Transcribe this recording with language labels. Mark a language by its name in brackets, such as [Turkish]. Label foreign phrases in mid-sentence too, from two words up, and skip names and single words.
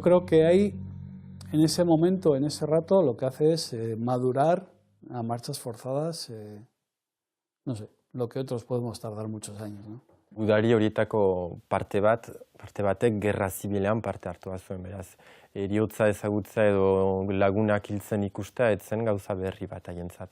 [Spanish] Yo creo que ahí En ese momento, en ese rato, lo que hace es madurar a marchas forzadas, no sé, lo que otros podemos tardar muchos años, ¿no? [Basque] Gudari horietako parte batek gerra zibilean parte hartua zuen, beraz. Heriotza ezagutza edo lagunak hiltzen ikustea etzen gauza berri bat haientzat.